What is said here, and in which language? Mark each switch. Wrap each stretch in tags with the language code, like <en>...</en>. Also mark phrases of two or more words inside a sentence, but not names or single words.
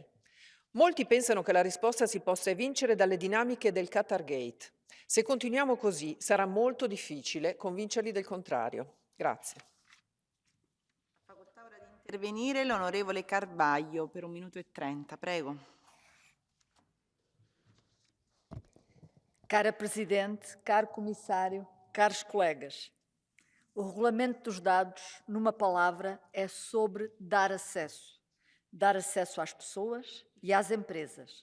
<it>Molti pensano che la risposta si possa evincere dalle dinamiche del Qatargate. Se continuiamo così sarà molto difficile convincerli del contrario. Grazie. Facoltà ora di intervenire l'onorevole Carvaglio per 1 minuto e 30, prego.</it> <pt>Cara Presidente, caro Comissário, caros colegas, o regulamento dos dados, numa palavra, é sobre dar acesso. Dar acesso às pessoas e às empresas.</pt>